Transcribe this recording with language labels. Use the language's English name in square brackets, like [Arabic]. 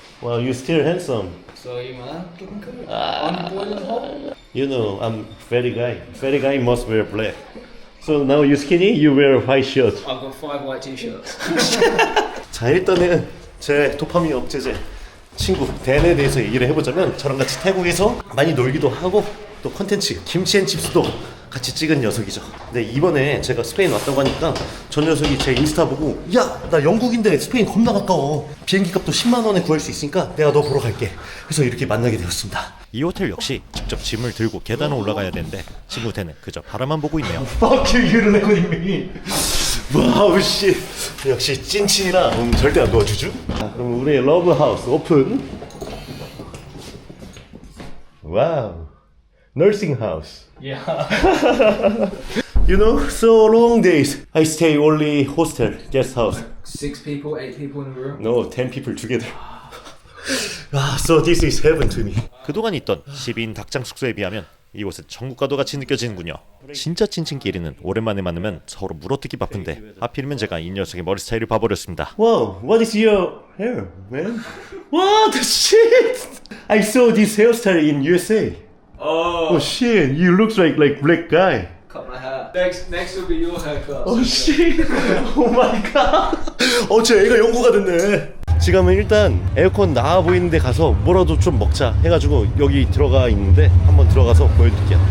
[English] Well, you still handsome. So you man, looking good. On the boiling hot. You know, I'm very guy. Very guy must wear black. So now you skinny, you wear white shirt. I've got 5 white t-shirts. [Korean] 자, 일단은 제 도파민 억제제 친구 댄에 대해서 얘기를 해보자면 저랑 같이 태국에서 많이 놀기도 하고 또 컨텐츠 김치앤칩스도 같이 찍은 녀석이죠. 근데 이번에 제가 스페인 왔다고 하니까 저 녀석이 제 인스타 보고 야, 나 영국인데 스페인 겁나 가까워. 비행기 값도 10만 원에 구할 수 있으니까 내가 너 보러 갈게. 그래서 이렇게 만나게 되었습니다. 이 호텔 역시 직접 짐을 들고 계단을 올라가야 되는데 친구 댄은 그저 바라만 보고 있네요. [English] Fuck you, you don't know me. [Korean] 와우 씨, 역시 찐친이라 절대 안 도와주죠. 자, 그럼 우리의 러브하우스 오픈. [English] 와우, nursing house. Yeah. You know, so long days. I stay only hostel, guest house. 6 people, 8 people in a room. No, 10 people together. So this is heaven to me. [Korean] 그동안 있던 10인 닭장 숙소에 비하면 이곳은 천국과도 같이 느껴지는군요. 진짜 찐친끼리는 오랜만에 만나면 서로 물어뜯기 바쁜데 하필이면 제가 이 녀석의 머리 스타일을 봐버렸습니다. [English] Wow, what is your hair, man? What the shit? I saw this hairstyle in USA. Oh shit, you look like black guy. Cut my hair. Next will be your haircut. Oh shit, oh my god. [Korean] 쟤 애가 연구가 됐네. 지금은 일단 에어컨 나와 보이는데 가서 뭐라도 좀 먹자 해가지고 여기 들어가 있는데 한번 들어가서 보여드릴게요.